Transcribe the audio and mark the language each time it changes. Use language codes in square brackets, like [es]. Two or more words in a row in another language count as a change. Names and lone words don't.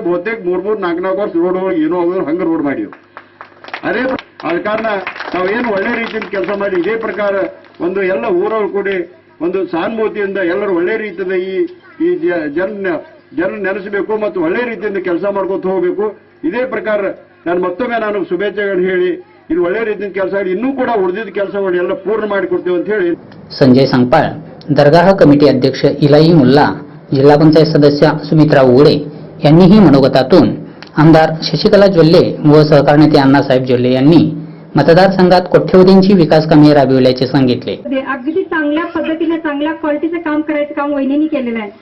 [kn] ಬಹುತೇಕ 3-4 ವರ್ಷ ರೋಡ್ಗಳು ಏನೋ ಹೋಗೋದು ಹಂಗೆ ರೋಡ್ ಮಾಡಿವು। ಅದೇ ಆದ ಕಾರಣ ನಾವೇನು ಒಳ್ಳೆ ರೀತಿಯಿಂದ ಕೆಲಸ ಮಾಡಿ ಇದೇ ಪ್ರಕಾರ ಒಂದು ಎಲ್ಲ ಊರವ್ರು ಕೂಡಿ ಒಂದು ಸಾನುಭೂತಿಯಿಂದ ಎಲ್ಲರೂ ಒಳ್ಳೆ ರೀತಿಯಿಂದ ಈ ಜನ ನೆನೆಸಬೇಕು ಮತ್ತು ಒಳ್ಳೆ ರೀತಿಯಿಂದ ಕೆಲಸ ಮಾಡ್ಕೊತ ಹೋಗಬೇಕು। ಇದೇ ಪ್ರಕಾರ ನಾನು ಶುಭೇಚ್ಛೆಗಳನ್ನು ಹೇಳಿ ಇಲ್ಲಿ ಒಳ್ಳೆ ರೀತಿಯಿಂದ ಕೆಲಸ ಮಾಡಿ ಇನ್ನೂ ಕೂಡ ಉಳಿದಿದ್ದ ಕೆಲಸಗಳು ಎಲ್ಲ ಪೂರ್ಣ ಮಾಡಿಕೊಡ್ತೀವಿ ಅಂತ ಹೇಳಿ [mr] संजय संगपाळ, दरगाह कमिटी अध्यक्ष इलाही मुल्ला, जिल्हा पंचायत सदस्य सुमित्रा उघडे यांनीही मनोगतातून आमदार शशिकला जोल्ले व सहकार नेते अण्णासाहेब जोल्ले यांनी मतदारसंघात कोट्यवधींची विकास कामे राबविल्याचे सांगितले। अगदी चांगल्या पद्धतीने चांगल्या क्वालिटीचं काम करायचं काम वहिनींनी केलेलं आहे।